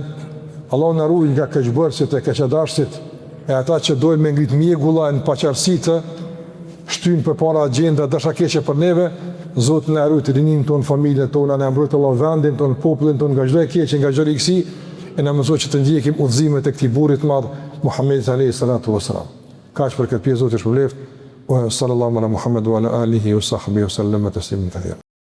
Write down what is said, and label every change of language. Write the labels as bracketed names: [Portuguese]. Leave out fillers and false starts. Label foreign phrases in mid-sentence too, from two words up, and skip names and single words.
[Albanian] Allahu na ruaj nga keqbërësit e keqadashtit, e ata që dojnë me ngrit mjegulla në paqartësi të shtyjnë përpara agjenda dashakeqe për neve. Zoti na ruaj rinin ton, familjen tonë, na mbrojt Allahu vendin ton, popullin ton nga çdo e keqe, nga çdo rikësi, e na mësoj që të ndjekim udhëzimet e këtij burri të madh, Muhamedit [Arabic] عليه الصلاة والسلام. [Albanian] Kaq për këtë pjesë Zoti shpëleft. [Arabic] وصلى الله على محمد وعلى آله وصحبه وسلم تسليما كثيرا.